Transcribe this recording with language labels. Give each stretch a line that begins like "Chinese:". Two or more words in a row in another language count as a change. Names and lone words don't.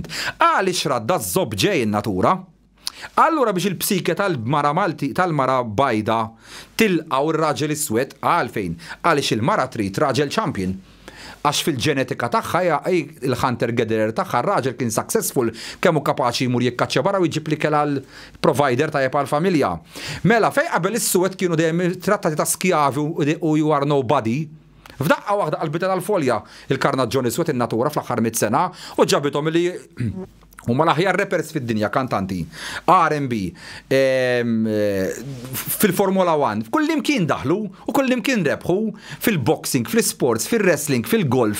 Maltese: Għaliex radda żobb ġej in-natura. Allura biex il-psike tal-mara Malti tal-mara bajda tilqaw ir-raġel iswed għalfejn għaliex il-mara trid raġel champion. Għax fil-ġenetika tagħha il-
English: hunter gatherer
Maltese: tagħha r-raġel kien successful kemm hu kapaċi jmur jikkaċċja barra u jġib li kella l-provider tajjeb għall-familja. Mela fejn qabel is-suwed kienu dejjem trattati ta' skjavi u
English: you are nobody.
Maltese: F'daqqa waħda qalbita tal-folja il-karnaġġjon iswed in-natura fl-aħħar 100 sena u ġabithom li huma l-aħjar rappers fid-dinja, kantanti, R&B, fil-Formula 1, kullimkien daħlu u kullimkien rebħu fil-boxing, fil-sports, fil-wrestling, fil-golf.